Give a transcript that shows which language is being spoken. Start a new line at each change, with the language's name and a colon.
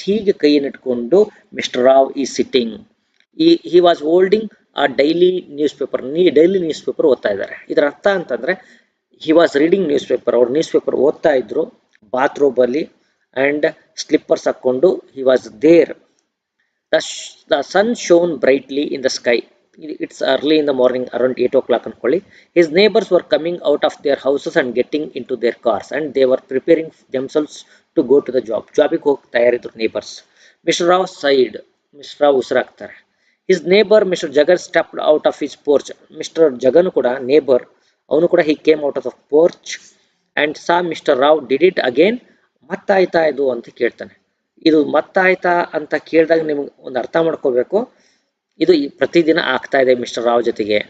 Kannada: ಹೀಗೆ ಕೈಯನ್ನು ಇಟ್ಕೊಂಡು
English: Mister Rao ಈ sitting. He was holding a daily news paper
Kannada: ಓದ್ತಾ ಇದ್ದಾರೆ. ಇದರ ಅರ್ಥ ಅಂತಂದರೆ,
English: He was reading news paper.
Kannada: ಅವ್ರು ನ್ಯೂಸ್ ಪೇಪರ್ ಓದ್ತಾ ಇದ್ರು ಬಾತ್ರೂಮಲ್ಲಿ, ಆ್ಯಂಡ್ ಸ್ಲಿಪ್ಪರ್ಸ್ ಹಾಕ್ಕೊಂಡು
English: He was there. The sun shone brightly in the sky. It's early in the morning, around 8 o'clock
Kannada: ಅನ್ಕೊಳ್ಳಿ.
English: His neighbors were coming out of their houses and getting into their cars, and they were preparing themselves to go to the job.
Kannada: ಜಾಬಿಗೆ ಹೋಗಿ ತಯಾರಿದ್ರು neighbours. Mister Rao side. Mister Rao ಉಸಿರಾಗ್ತಾರೆ.
English: His neighbour mister Jagan stepped out of his porch.
Kannada: Mister Jagan ಕೂಡ neighbour, ಅವನು ಕೂಡ
English: He came out of the porch and saw mister Rao did it again.
Kannada: ಮತ್ತಾಯ್ತಾ ಇದು ಅಂತ ಕೇಳ್ತಾನೆ. ಇದು ಮತ್ತಾಯ್ತಾ ಅಂತ ಕೇಳಿದಾಗ ನಿಮ್ಗೆ ಒಂದು ಅರ್ಥ ಮಾಡ್ಕೋಬೇಕು, ಇದು ಪ್ರತಿದಿನ ಆಗ್ತಾ ಇದೆ ಮಿಸ್ಟರ್ ರಾವ್ ಜೊತೆಗೆ.